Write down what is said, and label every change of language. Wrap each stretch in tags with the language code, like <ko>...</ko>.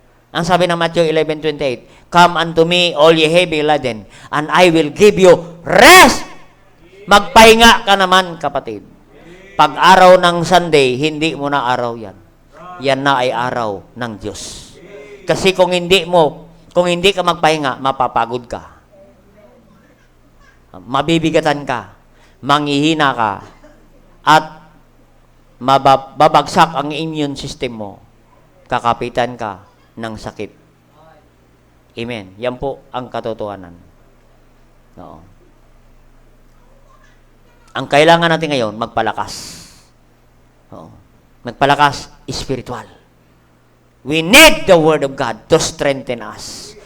<tl>Ang sabi ng</tl> <en>Matthew 11:28, "Come unto me, all ye heavy laden, and I will give you rest."</en> <tl>Magpahinga ka naman, kapatid. Pag araw ng Sunday, hindi mo na araw yan. Yan na ay araw ng Diyos. Kasi kung hindi ka magpahinga, mapapagod ka. Mabibigatan ka, manghihina ka, at babagsak ang immune system mo. Kakapitan ka ng sakit. Amen. Yan po ang katotohanan. Oo. Ang kailangan natin ngayon, magpalakas. Oo. Magpalakas spiritual.</tl> <en>We need the Word of God to strengthen us.</en>